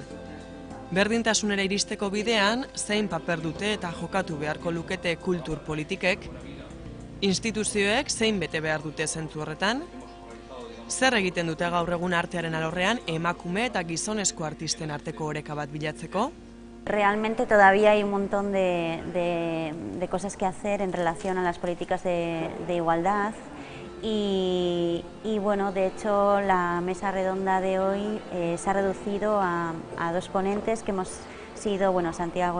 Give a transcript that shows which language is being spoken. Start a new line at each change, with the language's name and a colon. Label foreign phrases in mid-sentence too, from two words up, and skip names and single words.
Basque: Berdintasunera iristeko bidean, zein paper dute eta jokatu beharko lukete kultur politikek, instituzioek zein bete behar dute zentzu horretan, zer egiten dute gaur egun artearen alorrean emakume eta gizonezko artisten arteko oreka bat bilatzeko?
Spanish: Realmente todavía hay un montón de cosas que hacer en relación a las políticas de igualdad y bueno, de hecho la mesa redonda de hoy se ha reducido a dos ponentes que hemos sido, Santiago